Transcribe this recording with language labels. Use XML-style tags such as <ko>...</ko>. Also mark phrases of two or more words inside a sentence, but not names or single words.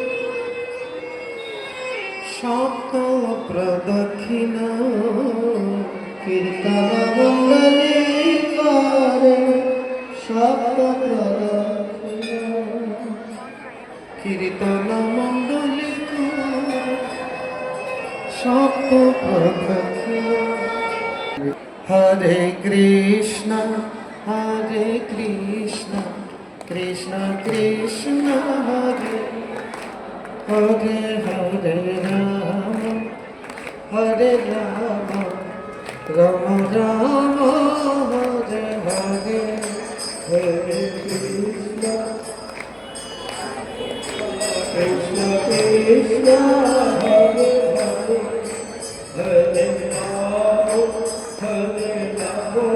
<bn>সপ্ত প্রদক্ষিণ কীর্তন মণ্ডলী করে সপ্ত প্রদক্ষিণ কীর্তন মণ্ডলী করে সপ্ত প্রদক্ষিণ</bn> <sa>হরে কৃষ্ণ কৃষ্ণ কৃষ্ণ হরে হরে হরে রাম হরে রাম রাম রাম হরে হরে হরে কৃষ্ণ কৃষ্ণ কৃষ্ণ হরে হরে হরে রাম হরে রাম</sa>